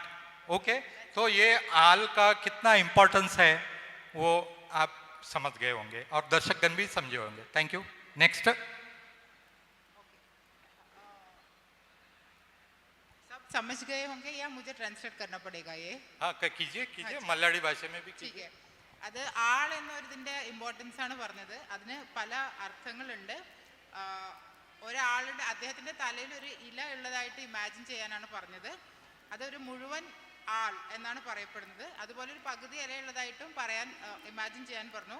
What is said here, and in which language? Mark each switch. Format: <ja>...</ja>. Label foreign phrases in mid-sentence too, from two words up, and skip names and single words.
<hi>ओके, तो ये आल का कितना इंपॉर्टेंस है वो आप समझ गए होंगे और दर्शकगण भी समझे होंगे।</hi> <en>Thank you. Next.</en> <hi>समझ गए होंगे या मुझे ट्रांसलेट करना पड़ेगा ये? हाँ कीजिए कीजिए,</hi> <ml>മലയാളി ഭാഷ</ml> <hi>में भी कीजिए।</hi> <ml>അത് ആൾ എന്നൊരിതിൻ്റെ ഇമ്പോർട്ടൻസ് ആണ് പറഞ്ഞത്. അതിന് പല അർത്ഥങ്ങളുണ്ട്. ഒരാളുടെ അദ്ദേഹത്തിൻ്റെ തലയിൽ ഒരു ഇല ഉള്ളതായിട്ട് ഇമാജിൻ ചെയ്യാനാണ് പറഞ്ഞത്. അതൊരു മുഴുവൻ ആൾ എന്നാണ് പറയപ്പെടുന്നത്. അതുപോലെ ഒരു പകുതി ഇലയുള്ളതായിട്ടും പറയാൻ ഇമാജിൻ ചെയ്യാൻ പറഞ്ഞു.</ml>